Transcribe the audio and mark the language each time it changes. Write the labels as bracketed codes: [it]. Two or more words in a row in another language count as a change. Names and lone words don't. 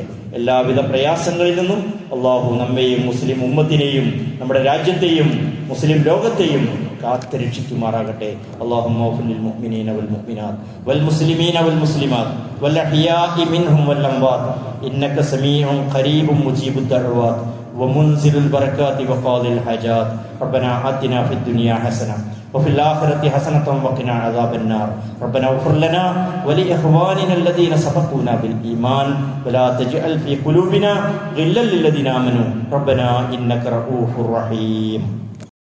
[ml] എല്ലാവിധ പ്രയാസങ്ങളിൽ നിന്നും അല്ലാഹു നമ്മെയും മുസ്ലിം ഉമ്മത്തിനെയും നമ്മുടെ രാജ്യത്തെയും മുസ്ലിം ലോകത്തെയും കാത്തുരക്ഷിക്കുമാറാകട്ടെ. [ar] اللهم اغفر للمؤمنين والمؤمنات والمسلمين والمسلمات والأحياء منهم والأموات إنك سميع قريب مجيب الدعوات ومنزل البركات وقاضي الحاجات ربنا آتنا في الدنيا حسنة وفي الآخرة حسنة وقنا عذاب النار ربنا اغفر لنا ولإخواننا الذين سبقونا بالإيمان ولا تجعل في قلوبنا غلا للذين آمنوا ربنا إنك رؤوف رحيم.